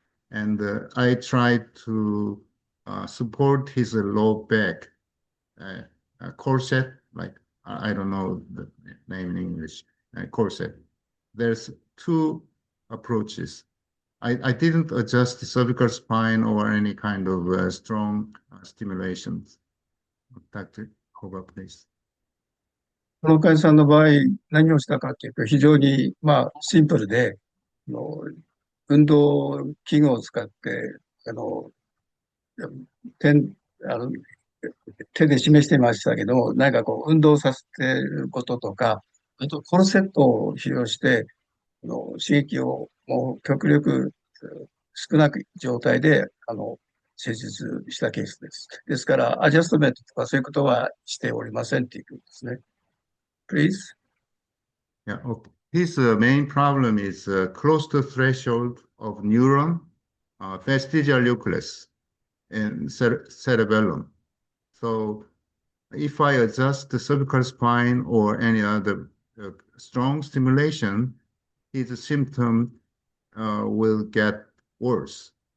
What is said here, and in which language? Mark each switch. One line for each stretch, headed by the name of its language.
English: And I tried to support his low back, corset, like I don't know the name in English, corset. There's 2 approaches. I didn't adjust the cervical spine or any kind of strong stimulations. Dr. Koga, please.
Japanese: この患者さんの場合、何をしたかというと、非常に、シンプルで、あの運動器具を使って、あの、手あの手で示してましたけど、何かこう、運動させていることとか、あと、コルセットを使用して、刺激をもう極力少なく状態で、施術したケースです。ですから、アジャストメントとかそういうことはしておりませんっていうことですね。
English: Please. Yeah, okay. His main problem is close to threshold of neuron, vestigial nucleus, and cerebellum. So if I adjust the cervical spine or any other strong stimulation, his symptom will get worse.